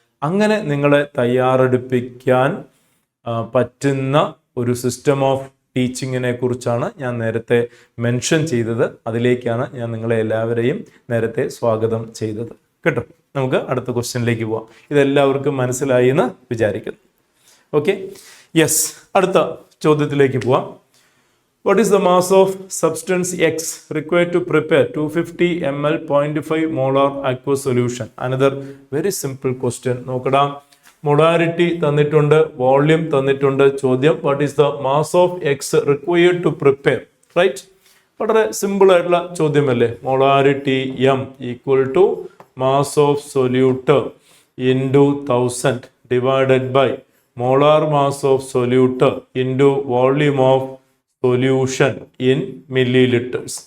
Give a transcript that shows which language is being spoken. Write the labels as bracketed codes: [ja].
[ml] അങ്ങനെ നിങ്ങളെ തയ്യാറെടുപ്പിക്കാൻ പറ്റുന്ന ഒരു സിസ്റ്റം ഓഫ് ടീച്ചിങ്ങിനെ കുറിച്ചാണ് ഞാൻ നേരത്തെ മെൻഷൻ ചെയ്തത്. അതിലേക്കാണ് ഞാൻ നിങ്ങളെ എല്ലാവരെയും നേരത്തെ സ്വാഗതം ചെയ്തത്. കേട്ടോ, നമുക്ക് അടുത്ത ക്വസ്റ്റ്യനിലേക്ക് പോവാം. ഇതെല്ലാവർക്കും മനസ്സിലായി എന്ന് വിചാരിക്കുന്നു. ഓക്കെ, യെസ്, അടുത്ത ചോദ്യത്തിലേക്ക് പോവാം. [en] What is the mass of substance X required to prepare 250 ml 0.5 molar aqueous solution? Another very simple question. [ml] നോക്കടാ, മൊളാരിറ്റി തന്നിട്ടുണ്ട്, വോള്യൂം തന്നിട്ടുണ്ട്. [en] ചോദ്യം, what is the mass of X required to prepare? [ml] Right? വളരെ simple ആയിട്ടുള്ള ചോദ്യമല്ലേ. Molarity M equal to mass of solute into 1000 divided by molar mass of solute into volume of solution in milli litres.